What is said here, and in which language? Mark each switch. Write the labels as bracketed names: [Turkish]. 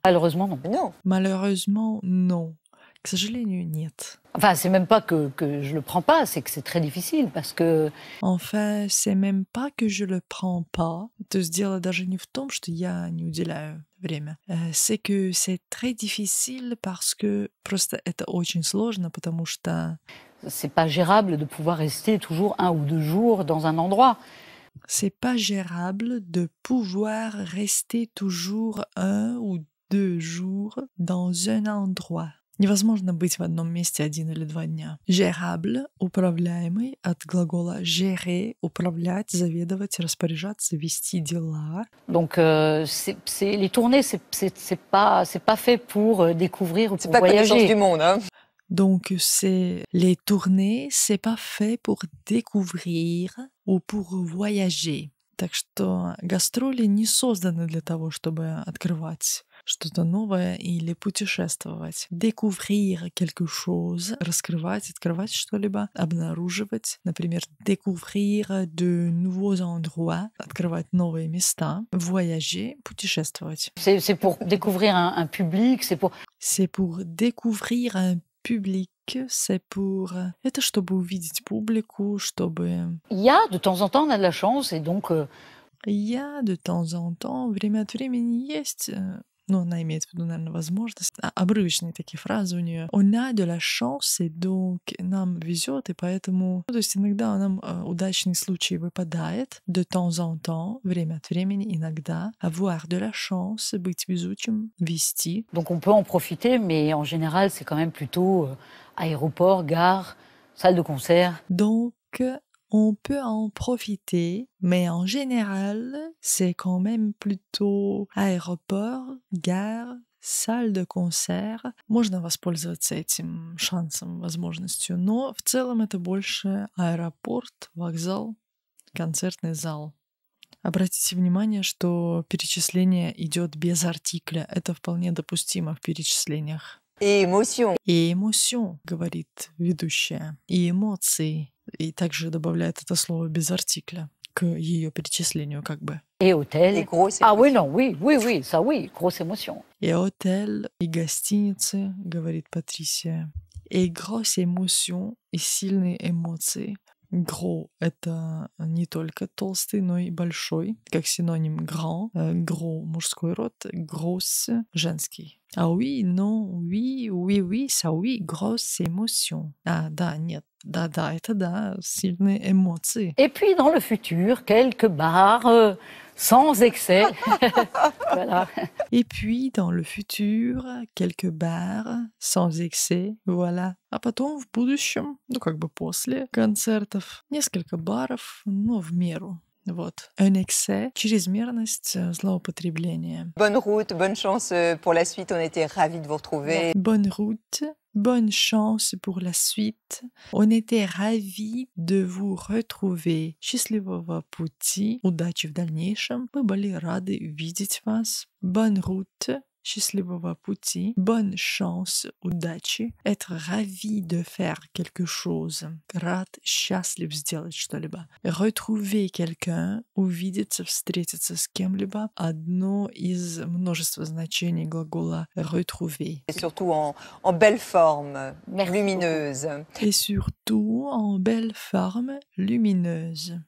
[French] Malheureusement, non. Non. Malheureusement, non. [Russian] К сожалению, нет. [French] Enfin, c'est même pas que je le prends pas, c'est que c'est très difficile parce que... Enfin, c'est même pas que je le prends pas. [Russian] То есть дело даже не в том, что я не уделяю время. [French] C'est que c'est très difficile parce que [Russian] просто это очень сложно, потому что [French] c'est pas gérable de pouvoir rester toujours 1 ou 2 jours dans un endroit. c'est pas gérable de pouvoir rester toujours 1 ou 2 jours dans un endroit. [Russian] Невозможно быть в одном месте 1 или 2 дня. Gérable — управляемый, от глагола gérer — управлять, заведовать, распоряжаться, вести дела. [French] Donc, les tournées, c'est pas fait pour découvrir ou C'est pour pas connaissance voyager. du monde, hein? Donc, c'est les tournées, c'est pas fait pour découvrir ou pour voyager. [Russian] Так что гастроли не созданы для того, чтобы открывать что-то новое или путешествовать. [French] Découvrir quelque chose, [Russian] раскрывать, открывать что-либо, обнаруживать. Например, [French] découvrir de nouveaux endroits, [Russian] открывать новые места. [French] Voyager, [Russian] путешествовать. [French] C'est pour découvrir un public, c'est pour... C'est pour découvrir un public, c'est pour... [Russian] Это чтобы увидеть публику, чтобы... [French] Il y a, de temps en temps, on a de la chance, et donc... [Russian] Я [French] de temps en temps, [Russian] время от времени есть... Ну, она имеет в виду, наверное, возможность. Обрывочные такие фразы у нее. [French] On a de la chance, et donc [Russian] нам везет, и поэтому... То есть иногда нам удачный случай выпадает. [French] De temps en temps, [Russian] время от времени, иногда. [French] Avoir de la chance, [Russian] быть везучим, вести. [French] Donc on peut en profiter, mais en général, c'est quand même plutôt aéroport, gare, salle de concert. Donc, on peut en profiter, mais en général, c'est quand même plutôt aéroport, gare, salle de concert. [Russian] Можно воспользоваться этим шансом, возможностью, но в целом это больше аэропорт, вокзал, концертный зал. Обратите внимание, что перечисление идет без артикля. Это вполне допустимо в перечислениях. [French] Et émotion. [Russian] И эмоцион, говорит ведущая, и эмоции. И также добавляет это слово без артикля к ее перечислению как бы. [French] Et hôtel. Et grosse Ah oui, émotion. non, oui, ça oui, grosse émotion. [Russian] И отель, и гостиницы, говорит Патрисия. И [French] grosse émotion, [Russian] и сильные эмоции. Gros — это не только толстый, но и большой, как синоним grand. Gros — мужской род, grosse — женский. [French] А oui, non, oui, ça oui, grosse émotion. [Russian] А, да, нет, да, это да, сильные эмоции. [French] Et puis dans le futur, quelques bars sans excès. Voilà. Et puis, dans le futur, quelques bars, sans excès, voilà. [Russian] А потом в будущем, ну как бы после концертов, несколько баров, но в меру. Вот. [French] Un excès, [Russian] чрезмерность, злоупотребление. [French] Bonne route, bonne chance pour la suite. On était ravis de vous retrouver. Bonne route, bonne chance pour la suite. On était ravis de vous retrouver. [Russian] Счастливого пути, удачи в дальнейшем. Мы были рады видеть вас. [French] Bonne route, [Russian] счастливого пути. [French] Bonne chance, [Russian] удачи. [French] Être ravi de faire quelque chose. [Russian] Рад, счастлив сделать что-либо. [French] Retrouver quelqu'un, [Russian] увидеться, встретиться с кем-либо. Одно из множества значений глагола retrouver. [French] Et surtout en belle forme, Merci lumineuse. Et surtout en belle forme, lumineuse.